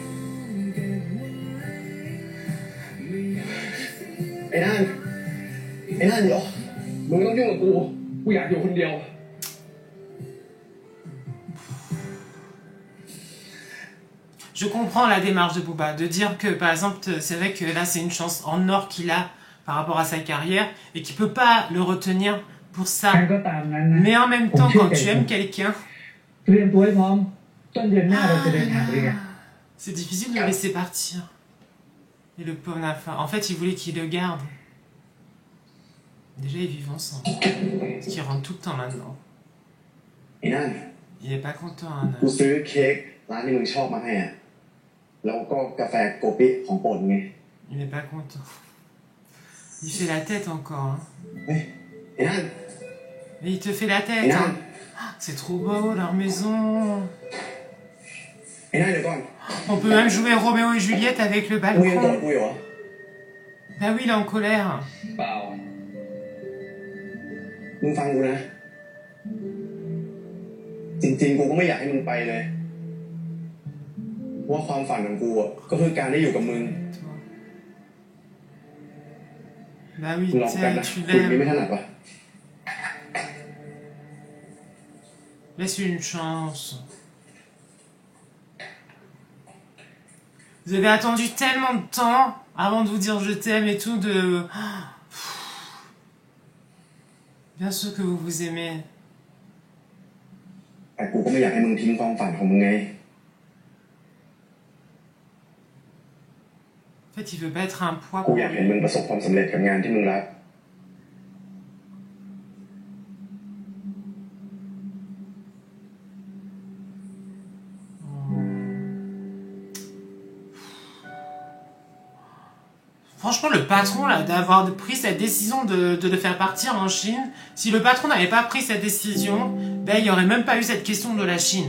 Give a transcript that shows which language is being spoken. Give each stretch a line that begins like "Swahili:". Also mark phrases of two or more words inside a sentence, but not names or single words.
Thai: ไอ้นั่นเดี๋ยว มึงไม่ต้องยุ่งกับกูกูอยากอยู่คนเดียว
French: Je comprends la démarche de Booba, de dire que par exemple, c'est vrai que là c'est une chance en or qu'il a par rapport à sa carrière et qu'il peut pas le retenir pour ça.
Thai: ใครก็ตามนั้นนะ
French: Mais en même temps, quand tu aimes quelqu'un,
Thai: เตรียมตัวให้พร้อมต้นเดือนหน้าเราจะเดินทางด้วยกัน
French: c'est difficile de le laisser partir. Et le pauvre Nafa, en fait, il voulait qu'il le garde. Déjà, ils vivent ensemble. Parce qu'il rentre tout le temps maintenant.
Thai: ไอ้นั่น
French: Il est pas content,
Thai: กู Anna. ซื้อเค้กร้านที่มึงชอบมาให้อะแล้วก็กาแฟโกปิของโปรดไง
French: Il est pas content. Il fait la tête encore. Hein.
Thai: เฮ้ยไอ้นั่น
French: Et il te fait la
Thai: ไอ้
French: tête.
Thai: นั่น
French: Hein. C'est trop beau, leur maison.
Thai: ไอ้นั่นเดี๋ยวก่อน
French: On peut même jouer Roméo et Juliette avec le
Thai: มึงยังโกรธ
French: balcon.
Thai: กูอยู่เหรอ
French: Bah oui, il est en colère.
Thai: เปล่า มึงฟังกูนะ จริงๆกูก็ไม่อยากให้มึงไปเลยว่าความฝันของกูอ่ะก็คือการได้อยู่กับมึง
French: Bah oui,
Thai: มึงลองกัน
French: t'aimes,
Thai: นะ
French: tu
Thai: คุยนี้
French: l'aimes.
Thai: ไม่ถนัดปะ
French: Laisse-lui une chance. Vous avez attendu tellement de temps avant de vous dire je t'aime et tout, de... Bien sûr que vous vous aimez.
Thai: แต่กูก็ไม่อยากให้มึงทิ้งความฝันของมึงไง
French: En fait, il veut pas être un poids
Thai: กู
French: pour
Thai: อยากเห็นมึ
French: lui.
Thai: งประสบความสำเร็จกับงานที่มึงรัก
French: Franchement, le patron, là, d'avoir pris cette décision de le faire partir en Chine, si le patron n'avait pas pris cette décision, ben, il n'y aurait même pas eu cette question de la Chine.